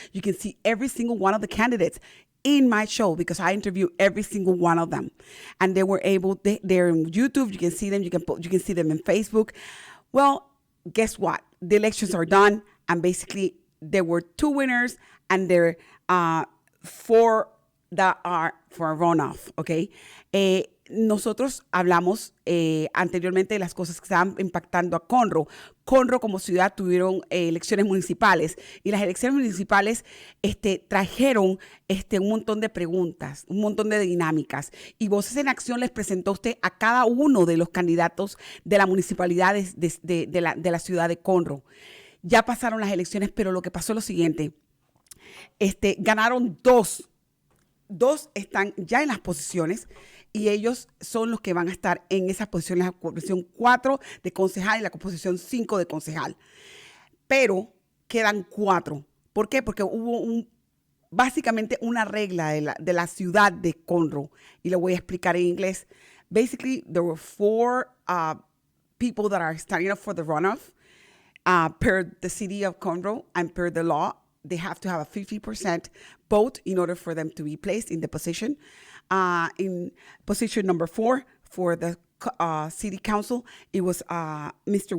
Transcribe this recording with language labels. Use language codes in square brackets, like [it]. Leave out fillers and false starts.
[en] You can see every single one of the candidates in my show because I interview every single one of them, and they were able. They're in YouTube. You can see them. You can see them in Facebook. Well, guess what? The elections are done, and basically there were two winners, and there are four that are for a runoff. Okay. [es] Nosotros hablamos anteriormente de las cosas que estaban impactando a Conroe. Conroe como ciudad tuvieron elecciones municipales y las elecciones municipales trajeron un montón de preguntas, un montón de dinámicas. Y Voces en Acción les presentó a usted a cada uno de los candidatos de la municipalidad de la ciudad de Conroe. Ya pasaron las elecciones, pero lo que pasó es lo siguiente. Ganaron dos. Dos están ya en las posiciones y ellos son los que van a estar en esas posiciones, la posición 4 de concejal y la posición 5 de concejal. Pero quedan 4. ¿Por qué? Porque hubo básicamente una regla de la ciudad de Conroe, y lo voy a explicar en inglés. [en] Basically, there were 4 people that are starting up for the runoff per the city of Conroe and per the law. They have to have a 50% vote in order for them to be placed in the position. In position number 4 for the city council, it was Mr.